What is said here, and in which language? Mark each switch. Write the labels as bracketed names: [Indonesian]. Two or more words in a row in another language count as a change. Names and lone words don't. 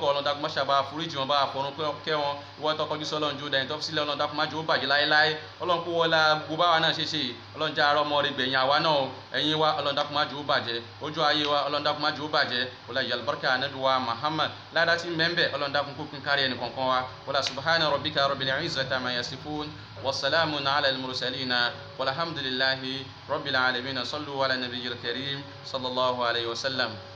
[Yoruba] Ọlọ́run dákun má ṣàbá foríjì wọn bá àfọ̀run kẹ́ wọn ìwọ tó kọjú sọ́lọ́run jó dẹ̀yìn tó fi sílẹ̀ Ọlọ́run dákun má jẹ́ ó bàjẹ́ láéláé Ọlọ́run kó wọlá gbogbo báwa náà ṣe Ọlọ́run já ara ọmọ rẹ̀ gbẹ̀yìn àwa náà ẹ̀yìn wa Ọlọ́run dákun má jẹ́ ó bàjẹ́ ojú ayé wa Ọlọ́run dákun má jẹ́ ó bàjẹ́ wọlá yalbarka ànábì wa Muhammad ládá tí mẹ́ńbẹ̀ Ọlọ́run dákun kó kún kárí ẹnì kọ̀ọ̀kan wa wọlá [Arabic] سبحان ربك رب العزة عما يصفون وسلام على المرسلين والحمد لله رب العالمين صلوا على النبي الكريم صلى الله عليه وسلم.